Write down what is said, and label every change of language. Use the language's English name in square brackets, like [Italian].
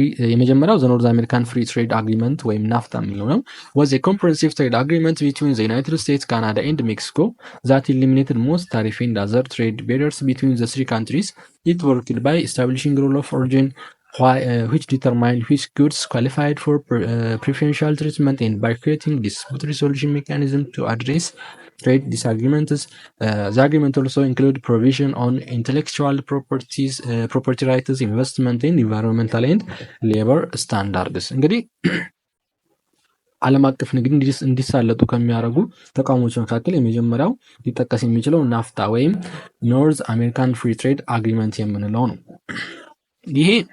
[Amharic] የመጀመሪያው ዘ ኖርዝ አሜሪካን ፍሪ ትሬድ አግሪመንት ወይም ናፍታ የሚለው ነው። [English] was a comprehensive trade agreement between the United States, Canada and Mexico that eliminated most tariff and other trade barriers between the three countries. It worked by establishing rule of origin which determined which goods qualified for preferential treatment and by creating dispute resolution mechanism to address trade disagreements. The agreement also include provision on intellectual property rights, investment in environmental and labor standards። [Amharic] እንግዲህ ዓለም አቀፍ ንግድ እንዲሳለጡ ከሚያደርጉ ተቋሞች መካከል የመጀመሪያው ሊጠቀስ የሚችለው ናፍታ ወይም ኖርዝ አሜሪካን ፍሪ ትሬድ አግሪመንት የምንለው ነው። ይሄ